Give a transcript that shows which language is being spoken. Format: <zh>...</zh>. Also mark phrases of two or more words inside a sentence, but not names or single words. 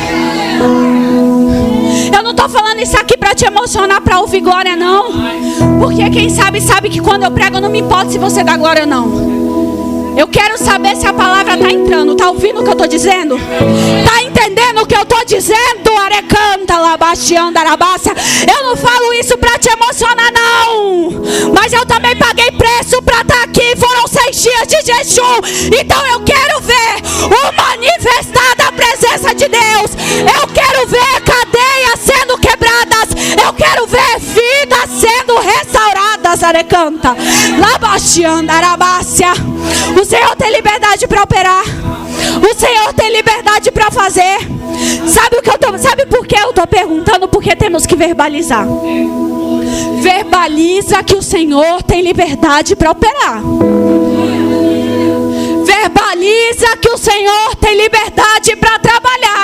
<pt>Eu não estou falando isso aqui para te emocionar, para ouvir glória, não. Porque quem sabe que quando eu prego eu não me importo se você dá glória ou não. Eu quero saber se a palavra está entrando. Está ouvindo o que eu estou dizendo? Está entendendo o que eu estou dizendo? Arecanta, labaxianda, arabácia. Eu não falo isso para te emocionar, não. Mas eu também paguei preço para estar aqui. Foram 6 dias de jejum. Então eu quero ver o manifestar da presença de Deus. Eu quero ver cadeias sendo quebradas. Eu quero ver vidas sendo restauradas. Arecanta, labaxianda, arabácia. O Senhor tem liberdade para operar. O Senhor tem liberdade para fazer. Sabe por que eu estou perguntando? Porque temos que verbalizar. Verbaliza que o Senhor tem liberdade para operar. Verbaliza que o Senhor tem liberdade para trabalhar.</pt>